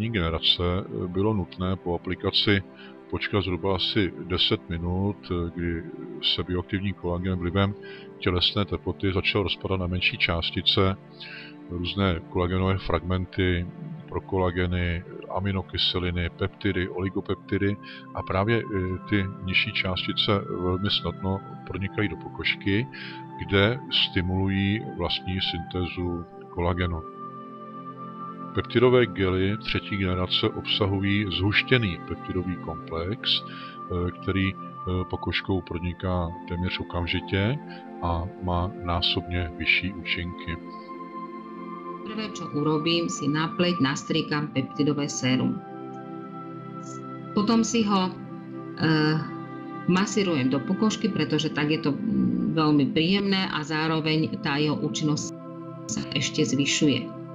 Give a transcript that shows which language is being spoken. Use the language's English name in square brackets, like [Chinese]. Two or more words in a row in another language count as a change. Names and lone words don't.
[Czech] generace bylo nutné po aplikaci počkat zhruba asi 10 minut, kdy se bioaktivní kolagen vlivem tělesné teploty začal rozpadat na menší částice, různé kolagenové fragmenty, prokolageny, aminokyseliny, peptidy, oligopeptidy a právě ty nižší částice velmi snadno pronikají do pokožky, kde stimulují vlastní syntézu kolagenu. Peptidové gely 3. generace obsahují zhuštěný peptidový komplex, který pokožkou proniká téměř okamžitě a má násobně vyšší účinky. [Slovak] Prvé, čo urobím, si na pleť nastrikam peptidové sérum. Potom si ho masírujem do pokožky, pretože tak je to veľmi príjemné a zároveň tá jeho účinnosť sa ešte zvyšuje.